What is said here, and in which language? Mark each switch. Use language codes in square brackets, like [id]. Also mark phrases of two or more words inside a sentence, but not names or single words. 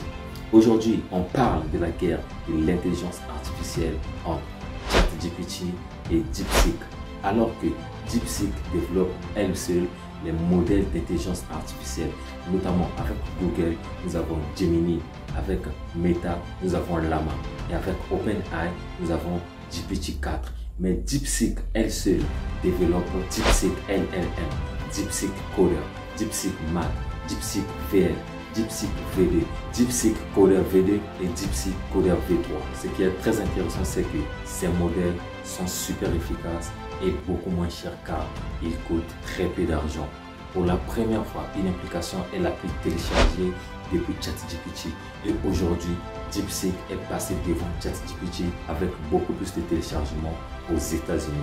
[fr] Aujourd'hui, on parle de la guerre de l'intelligence artificielle entre ChatGPT et DeepSeek, alors que DeepSeek développe elle seule les modèles d'intelligence artificielle, notamment avec Google, nous avons Gemini, avec Meta, nous avons Llama, et avec OpenAI, nous avons GPT-4. Mais DeepSeek elle seule développe DeepSeek LLM, DeepSeek Coder, DeepSeek Math, DeepSeek VR, DeepSeek V2, DeepSeek Coder V2 et DeepSeek Coder V3. Ce qui est très intéressant, c'est que ces modèles sont super efficaces et beaucoup moins chers car ils coûtent très peu d'argent. Pour la première fois, une application est la plus téléchargée depuis ChatGPT et aujourd'hui, DeepSeek est passé devant ChatGPT avec beaucoup plus de téléchargements aux États-Unis.